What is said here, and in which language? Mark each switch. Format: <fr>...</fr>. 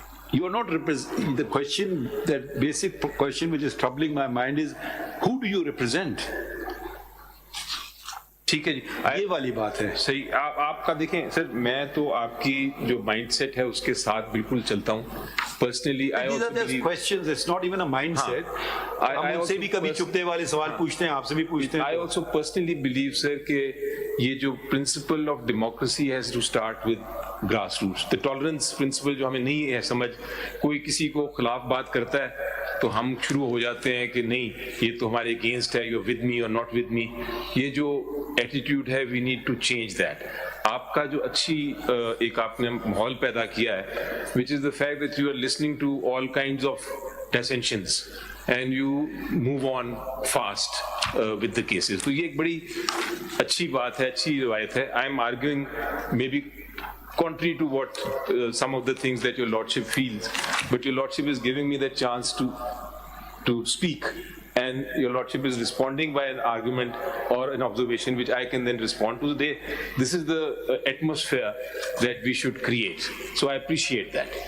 <en>You are not the question, that basic question which is troubling my mind is who do you represent?</en> <ur>ٹھیک ہے جی، یہ والی بات ہے. صحیح. آپ کا دیکھیں سر، میں تو آپ کی جو مائنڈ سیٹ ہے اس کے ساتھ بالکل چلتا ہوں. Personally</ur> <en>These are just questions, it's not even a mindset.</en> <ur>ہم ان سے بھی کبھی چپتے والے سوال پوچھتے ہیں، آپ سے بھی پوچھتے ہیں.</ur> <en>I also personally believe sir</en> <ur>کہ یہ جو</ur> <en>principle of democracy has to start with grassroots. The tolerance principle</en> <ur>جو ہمیں نہیں ہے سمجھ، کوئی کسی کو خلاف بات کرتا ہے تو ہم شروع ہو جاتے ہیں کہ نہیں یہ تو ہمارے اگینسٹ ہے،</ur> <en>you're with me or not with me.</en> <ur>یہ جو ایٹیٹیوڈ ہے</ur> <en>we need to change that.</en> <ur>آپ کا جو اچھی ایک آپ نے ماحول پیدا کیا ہے</ur> <en>which is the fact that you are listening to all kinds of dissensions and you move on fast with the cases.</en> <ur>تو یہ ایک بڑی اچھی بات ہے، اچھی روایت ہے.</ur> <en>I am arguing maybe contrary to what some of the things that your lordship feels, but your lordship is giving me the chance to speak, and your lordship is responding by an argument or an observation which I can then respond to. This is the atmosphere that we should create, so I appreciate that.</en>